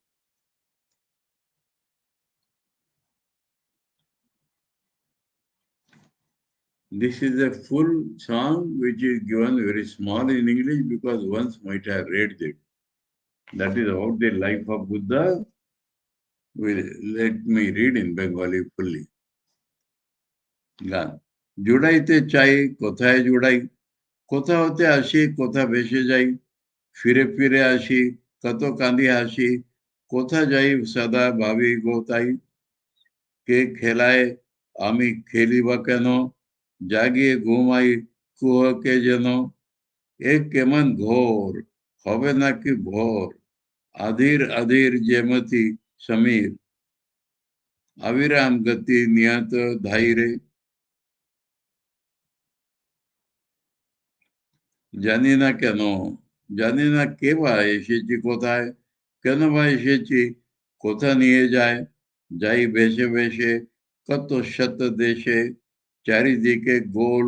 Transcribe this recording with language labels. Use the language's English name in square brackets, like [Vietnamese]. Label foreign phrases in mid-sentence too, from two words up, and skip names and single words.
[English] This is a full song which is given very small in English because once might have read it. That is about the life of Buddha. Let me read in Bengali fully. [Bangla] গান জুড়াইতে চাই কোথায় জুড়াই, কোথা হতে আসি কোথা ভেসে যাই, ফিরে ফিরে আসি কত কাঁদি হাসি, কোথা যাই সদা ভাবি গোতাই, কে খেলায় আমি খেলি বা কেন, জাগিয়ে ঘুমাই কুহকে যেন, এ কেমন ঘোর হবে নাকি ভোর, আধীর আধীর যেমতি সমীর, অবিরাম গতি নিয়ত ধাইরে, জানি না কেন, জানি না কে বা এসেছি কোথায়, কেন বা এসেছি, কোথা নিয়ে যায়, যাই ভেসে ভেসে কত শত দেশে, চারিদিকে গোল